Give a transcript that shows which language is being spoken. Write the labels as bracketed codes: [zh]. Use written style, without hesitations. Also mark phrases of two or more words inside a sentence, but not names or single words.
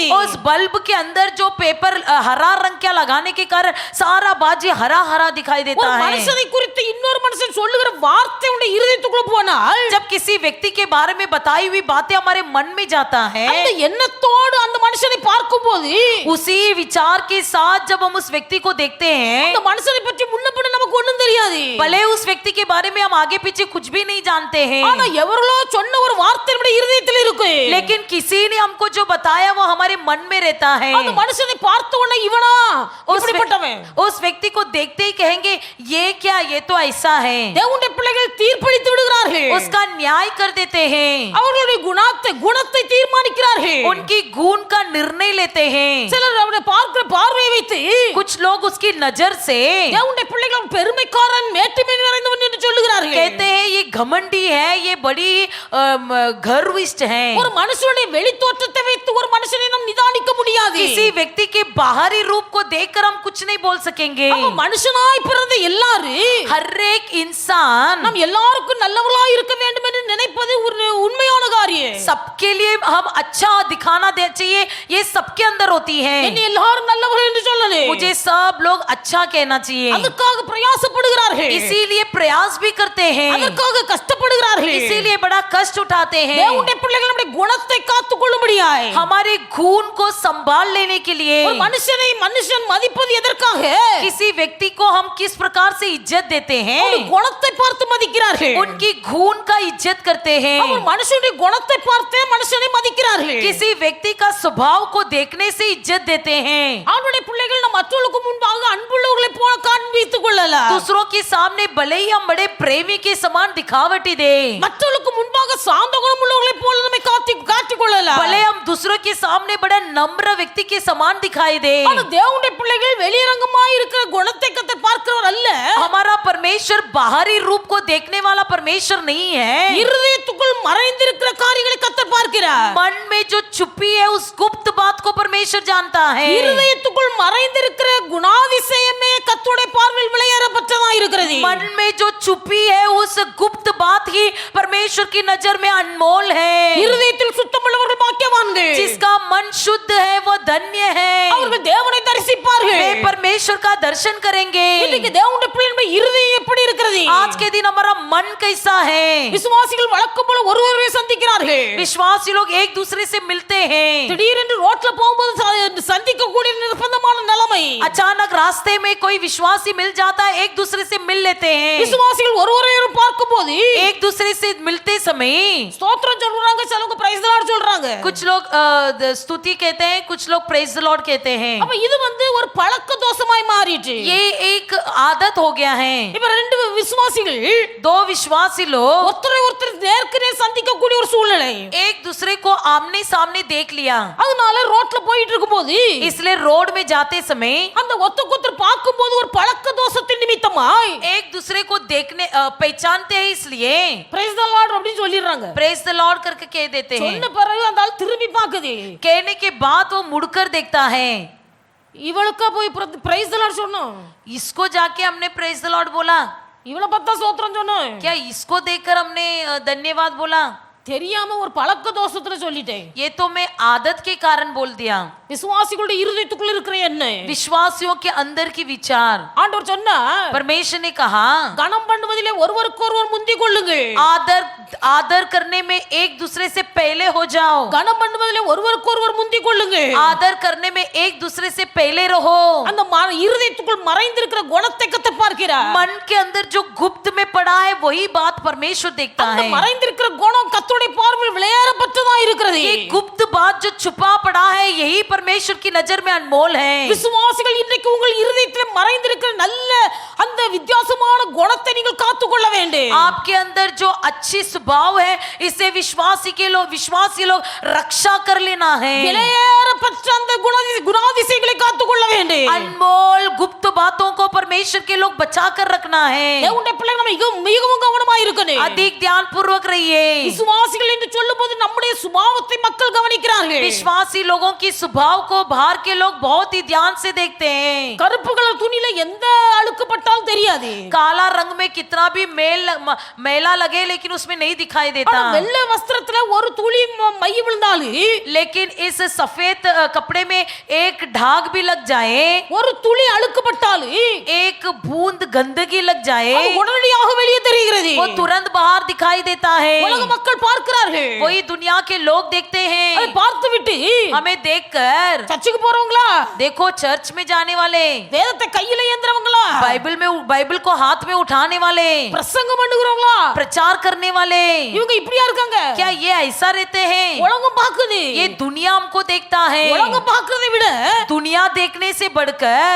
[hi] उस बल्ब के अंदर जो पेपर हरा रंग क्या लगाने के कारण सारा बाजी हरा हरा दिखाई देता [ta] ஒரு [hi] है. [ta] மனுஷனை குறித்து இன்னொரு மனுஷன் சொல்லுகிற வார்த்தை உடைய இருதயத்துக்குள்ள போனால் [hi] जब किसी व्यक्ति के बारे में बताई हुई बातें हमारे मन में जाता है, [ta] அந்த எண்ணத்தோடு அந்த மனுஷனை பார்க்கும்போது [hi] उसी विचार के साथ जब हम उस व्यक्ति को देखते हैं, [ta] அந்த மனுஷனை பற்றி முன்ன பின்ன நமக்கு ஒண்ணும் தெரியாது. [hi] भले उस व्यक्ति के बारे में हम आगे पीछे कुछ भी नहीं जानते हैं, [ta] ஆனா எவரோ சொன்ன ஒரு வார்த்தை நம்முடைய இருதயத்தில் இருக்கு. [hi] लेकिन किसी ने हमको जो बताया वो हमारे मन में रहता है. [ta] அந்த மனுஷனை பார்த்த உடனே இவனா இப்படிப்பட்டவன். [hi] उस व्यक्ति को देखते ही कहेंगे ये क्या, ये तो ऐसा है. [ta] தேவனுடைய பிள்ளைகள் தீர்ப்பளித்து விடுகிறார்கள். [hi] उसका न्याय कर देते हैं, [ta] அவர்களுடைய குணத்தை தீர்மானிக்கிறார்கள். [hi] उनकी गुण का निर्णय लेते हैं. [ta] சிலர் அவரை பார்க்கிற பார்வையை வைத்து [hi] कुछ लोग उसकी नजर से [ta] தேவனுடைய பிள்ளைகள் பெருமைக்காரன் மேட்டுமை நிறைந்தவன் என்று சொல்லுகிறார்கள். [hi] कहते हैं ये घमंडी है, ये बड़ी गर्विष्ठ है. [ta] ஒரு மனுஷனுடைய வெளி தோற்றத்தை வைத்து ஒரு மனுஷனை நாம் நிதானிக்க முடியாது. [hi] किसी व्यक्ति के बाहरी रूप को देखकर हम कुछ नहीं बोल सकेंगे. [ta] அப்ப மனுஷனாய் பிறந்த எல்லாரும் [hi] हर एक इंसान [ta] நாம் எல்லாருக்கும் நல்லவர்களாய் இருக்க வேண்டும் என்று நினைப்பது ஒரு உண்மையான காரியம். [hi] सबके लिए हम अच्छा दिखाना दे चाहिए, ये सबके अंदर होती है. [ta] என்னை எல்லாரும் நல்லவர்கள் என்று சொல்லலே. [hi] मुझे सब लोग अच्छा कहना चाहिए, [ta] அதற்காக பிரயாசப்படுகிறார்கள். [hi] इसीलिए प्रयास भी करते हैं, [ta] அதற்காக கஷ்டப்படுகிறார்கள். [hi] इसीलिए बड़ा कष्ट उठाते हैं. [ta] தேவனுடைய பிள்ளைகள் நம்முடைய குணத்தை காத்துக்கொள்ளும்படியாய் [hi] हमारे खून को संभाल लेने के लिए [ta] ஒரு மனுஷன் மதிப்பது எதற்காக? [hi] किसी व्यक्ति को हम किस प्रकार से इज्जत देते हैं, [ta] அவருடைய குணத்தை பார்த்து மதிக்கிறார்கள். [hi] उनकी खून का इज्जत करते हैं. [ta] அவர் மனுஷனுடைய குணத்தை பார்த்தே மனுஷனை மதிக்கிறார்கள். [hi] किसी व्यक्ति का स्वभाव को देखने से इज्जत देते हैं. [ta] அவருடைய பிள்ளைகள் நம் மற்றவர்களுக்கு முன்பாக அன்புள்ளவர்களை போல காண்பித்துக் கொள்ளலாம். [hi] दूसरों के सामने भले ही हम बड़े प्रेमी के समान दिखावटी दे, [ta] மற்றவர்களுக்கு முன்பாக சாந்த குணமுள்ளவர்களை போல நம்மை காட்டிக் கொள்ளலாம். [hi] भले हम दूसरों के सामने बड़ा नम्र व्यक्ति के समान दिखाई दे, [ta] ஆனா தேவனுடைய பிள்ளைகள் வெளியரங்கமாய் இருக்கிற குணத்தை கர்த்தர் பார்க்கிறவர் அல்ல. [hi] हमारा परमेश्वर बाहरी रूप को देखने वाला परमेश्वर नहीं है. [ta] இருதயத்துக்குள் மறைந்திருக்கிற காரியங்களை கர்த்தர் பார்க்கிறார். [hi] मन में जो छुपी है उस गुप्त बात को परमेश्वर जानता है. [ta] இருதயத்துக்குள் மறைந்திருக்கிற குணாதிசயமே கர்த்தருடைய பார்வையில் விலையேறப்பட்டதா இருக்கிறது. [hi] मन में जो छुपी है उस गुप्त बात ही परमेश्वर की नजर में अनमोल है. [ta] இருதயத்தில் சுத்தமுள்ளவர்கள் பாக்கியவான்கள். [hi] जिसका मन शुद्ध है वो धन्य है, [ta] அவர்கள் தேவனை தரிசிப்பார்கள். [hi] वे परमेश्वर का दर्शन करेंगे. [ta] இன்னைக்கு தேவனுடைய பிள்ளைகள் இருதயம் எப்படி இருக்கிறது? [hi] आज के दिन हमारा मन कैसा है? [ta] விசுவாசிகள் வழக்கம் போல ஒருவரை சந்திக்கிறார்கள். [hi] विश्वासी लोग एक दूसरे से मिलते हैं. [ta] திடீரென்று ரோட்ல போகும்போது சந்திக்க கூடிய நிர்பந்தமான நிலைமை. [hi] अचानक रास्ते में कोई विश्वासी मिल जाता है, एक दूसरे से मिल लेते हैं. [ta] விசுவாசிகள் ஒருவரை பார்க்கும்போது [hi] एक दूसरे से मिलते समय [ta] ஸ்தோத்திரம் சொல்றாங்க, சிலவங்க [en] praise the Lord [ta] சொல்றாங்க. [hi] कुछ लोग स्तुति कहते हैं, कुछ लोग [en] praise the Lord [hi] कहते हैं. [ta] அப்ப இது ஒரு பழக்க தோஷமாய் மாறிட்டு. [hi] ये एक आदत हो गया है. [ta] இப்ப ரெண்டு விசுவாசிகள் [hi] दो विश्वासी लोग [ta] ஒருத்தரை ஒருத்தர் நேருக்கு நேர் சந்திக்க கூடிய ஒரு சூழ்நிலை. [hi] एक दूसरे को आमने सामने देख लिया, [ta] அதனால ரோட்ல போயிட்டு இருக்கும்போது [hi] इसलिए रोड में जाते समय [ta] அந்த ஒருத்தர் பார்க்கும்போது ஒரு பழக்க தோஷத்தின் நிமித்தமாய் [hi] एक दूसरे को देखने पहचानते हैं, इसलिए [en] praise the Lord [ta] அப்படின்னு சொல்லிடுறாங்க. [en] praise the Lord [hi] करके कह देते हैं. [ta] சொன்ன பிறகு அந்த ஆள் திரும்பி பார்க்குது. [hi] कहने के बाद वो मुड़कर देखता है. [ta] இவளுக்கா போய் [en] praise the Lord [ta] சொன்னோம்? [hi] इसको जाके हमने [en] praise the Lord [hi] बोला [ta] இவளை பார்த்தா ஸ்தோத்திரம் சொன்னோம்? [hi] क्या? इसको देखकर हमने धन्यवाद बोला? [ta] தெரியாம ஒரு பழக்க தோஷத்துல சொல்லிட்டேன். [hi] ये तो मैं आदत के कारण बोल दिया. [ta] விசுவாசிகளுடைய இருதயத்துக்குள்ள இருக்கிற என்ன? [hi] विश्वासियों के अंदर की विचार. [ta] ஆண்டவர் சொன்னா [hi] परमेश्वर ने कहा [ta] கனம் பண்ணுவதிலே ஒருவருக்கு ஒருவர் முந்திக் கொள்ளுங்கள். [hi] आदर करने में एक दूसरे से पहले हो जाओ. [ta] கனம் பண்ணுவதிலே ஒருவருக்கு ஒருவர் முந்திக் கொள்ளுங்கள். [hi] आदर करने में एक दूसरे से पहले रहो. [ta] அந்த இருதயத்துக்குள் மறைந்திருக்கிற குணத்தை கர்த்தர் பார்க்கிறார். [hi] मन के अंदर जो गुप्त में पड़ा है वही बात परमेश्वर देखता [ta] அந்த [hi] है. [ta] மறைந்திருக்கிற குணம் கர்த்தருடைய பார்வையில் விலையேறப்பட்டதா இருக்கிறது. [hi] ये गुप्त बात जो छुपा पड़ा है यही परमेश्वर की नजर में अनमोल है. [ta] விசுவாசிகள் இன்றைக்கு உங்கள் இருதயத்தில் மறைந்திருக்கிற நல்ல அந்த வித்தியாசமான குணத்தை நீங்கள் காத்துக்கொள்ள வேண்டும். [hi] आपके अंदर जो अच्छी स्वभाव है इसे विश्वासी लोग रक्षा कर लेना है. [ta] விலையேறப்பட்ட அந்த குணாதிசயங்களை காத்துக்கொள்ள வேண்டும். [hi] अनमोल गुप्त बातों को परमेश्वर के लोग बचा कर रखना है. [ta] தேவனுடைய பிள்ளைகள் நம்ம மிகவும் கவனமாக இருக்கணும். [hi] अधिक ध्यान पूर्वक रहिए. [ta] விசுவாசிகள் என்று சொல்லும்போது நம்முடைய சுபாவத்தை மக்கள் கவனிக்கிறார்கள். [hi] विश्वासी लोगों की स्वभाव को बाहर के लोग बहुत ही ध्यान से देखते हैं. [ta] கருப்பு கலர் துணியில எந்த அழுக்கு பட்டாலும் தெரியாது. [hi] काला रंग में कितना भी मैला लगे लेकिन उसमें नहीं दिखाई देता. [ta] ஆனா வெள்ளை வஸ்திரத்துல ஒரு துளி மை விழுந்தாலும் [hi] लेकिन इस सफेद कपड़े में एक दाग भी लग जाए, [ta] ஒரு துளி அழுக்கு பட்டாலும் [hi] एक बूंद गंदगी लग जाए, [ta] அது உடனடியாக வெளியே தெரிகிறது. [hi] वो तुरंत बाहर दिखाई देता है. [ta] உலக மக்கள் பார்க்கிறார்கள். [hi] वही दुनिया के लोग देखते हैं. [ta] அதை பார்த்துவிட்டு [hi] हमें देखकर, [ta] சர்ச்சுக்கு போறவங்களா, [hi] देखो चर्च में जाने वाले, [ta] வேதத்தை கையில ஏந்திரவங்களா, [hi] बाइबल को हाथ में उठाने वाले, [ta] பிரசங்கம் பண்ணுகிறவங்களா, [hi] प्रचार करने वाले, [ta] இவங்க இப்படியா இருக்காங்க. [hi] क्या ये ऐसा रहते हैं? [ta] உலகம் பாக்குது. [hi] ये दुनिया हमको देखता है. [ta] உலகம் பார்க்கிறதை விட [hi] दुनिया देखने से बढ़कर